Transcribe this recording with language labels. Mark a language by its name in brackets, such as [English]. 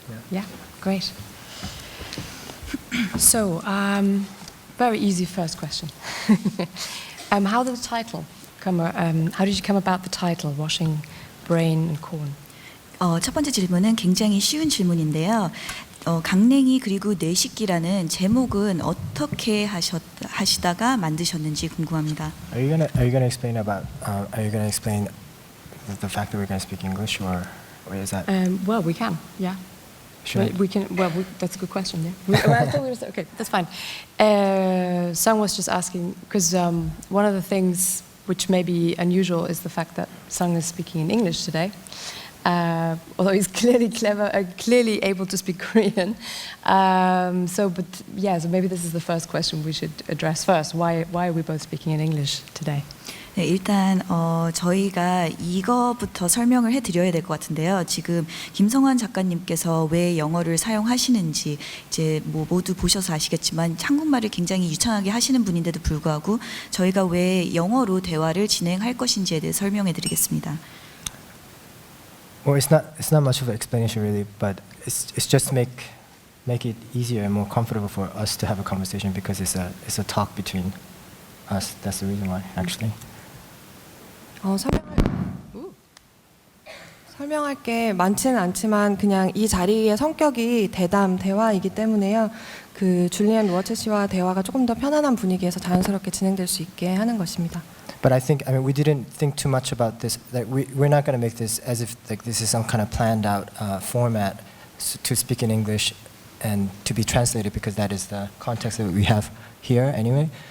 [English] Yeah, great. So, very easy first question. How did the title come? How did you come about the title, Washing Brain and Corn? [Korean] 첫 번째 질문은 굉장히 쉬운 질문인데요. 강냉이 그리고 뇌씻기라는 제목은 어떻게 하시다가 만드셨는지 궁금합니다. [English] Are you gonna explain about? Are you gonna explain the fact that we're gonna speak English, or is that? Well, we can. Yeah. Should We can. Well, that's a good question. Yeah. I thought we were okay. That's fine. Sung was just asking because one of the things which may be unusual is the fact that Sung is speaking in English today. Although he's clearly clever, clearly able to speak Korean. So maybe this is the first question we should address first. Why are we both speaking in English today? [Korean] 네, 일단 저희가 이거부터 설명을 해드려야 될 것 같은데요. 지금 김성환 작가님께서 왜 영어를 사용하시는지 이제 뭐 모두 보셔서 아시겠지만 한국말을 굉장히 유창하게 하시는 분인데도 불구하고 저희가 왜 영어로 대화를 진행할 것인지에 대해 설명해드리겠습니다. [English] Well, it's not much of an explanation really, but it's just to make it easier and more comfortable for us to have a conversation because it's a talk between us. That's the reason why, actually. [Korean] 설명할 게 많지는 않지만 그냥 이 자리의 성격이 대담 대화이기 때문에요. 그 줄리안 로어체 씨와 대화가 조금 더 편안한 분위기에서 자연스럽게 진행될 수 있게 하는 것입니다. [English] But I mean, we didn't think too much about this. Like we're not going to make this as if like this is some kind of planned out format to speak in English and to be translated because that is the context that we have here anyway.